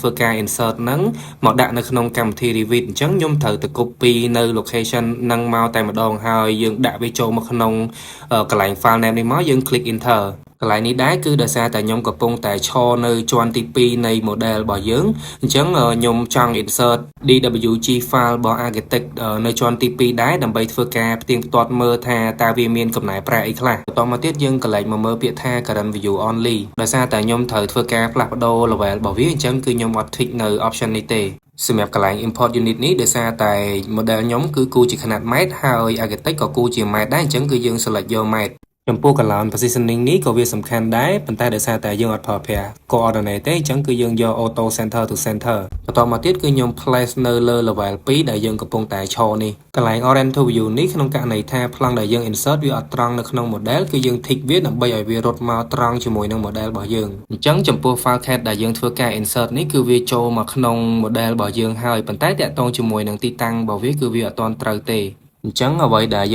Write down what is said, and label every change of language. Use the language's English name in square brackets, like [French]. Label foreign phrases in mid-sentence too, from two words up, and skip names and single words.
[Khmer] ធ្វើការ insert ហ្នឹងមកដាក់នៅក្នុងកម្មវិធី Revit អញ្ចឹងខ្ញុំត្រូវទៅ copy នៅ location ហ្នឹងមកតែម្ដងហើយយើងដាក់វាចូលមកក្នុងកន្លែង [English] file name [Khmer] នេះមកយើង [English] click enter [Khmer] កន្លែងនេះដែរគឺដោយសារតែខ្ញុំកំពុងតែឈរនៅជាន់ទី2នៃ model របស់យើងអញ្ចឹងខ្ញុំចង់ [English] insert DWG file [Khmer] របស់ architect នៅជាន់ទី2ដែរដើម្បីធ្វើការផ្ទៀងផ្ទាត់មើលថាតើវាមានកំណែប្រាក់អីខ្លះបន្តមកទៀតយើងក៏លេចមកមើលពាក្យថា [English] current view only [Khmer] ដោយសារតែខ្ញុំត្រូវធ្វើការផ្លាស់ប្ដូរ level របស់វាអ ញ្ចឹងគឺខ្ញុំអត់ tick នៅ option នេះទេសម្រាប់កន្លែង [English] import unit [Khmer] នេះដោយសារតែ model ខ្ញុំគឺគូជាຂະຫນាត់ម៉ែត្រហើយ architect ក៏គូជាម៉ែត្រដែរអញ្ចឹងគឺយើង select យកម៉ែត្រចំពោះ [English] column positioning [Khmer] នេះក៏វាសំខាន់ដែរប៉ុន្តែដោយសារតែយើងអត់ប្រើប្រាស់ coordinate ទេអញ្ចឹងគឺយើងយក [English] auto center to center [Khmer] បន្តមកទៀតគឺខ្ញុំ place នៅលើ level 2ដែលយើងកំពុងតែឈរនេះកន្លែង [English] orient to view [Khmer] នេះក្នុងករណីថាប្លង់ ដែលយើង insert វាអត់ត្រង់នៅក្នុង model គឺយើង tick វាដើម្បីឲ្យវារត់មកត្រង់ជាមួយនឹង model របស់យើងអញ្ចឹងចំពោះ [English] file CAD [Khmer] ដែលយើងធ្វើការ insert នេះគឺវាចូលមកក្នុង model របស់យើងហើយប៉ុន្តែតាក់ទងជាមួយនឹងទីតាំងរបស់វាគឺវាអត់ទាន់ត្រូវទេអញ្ចឹងអ្វីដែល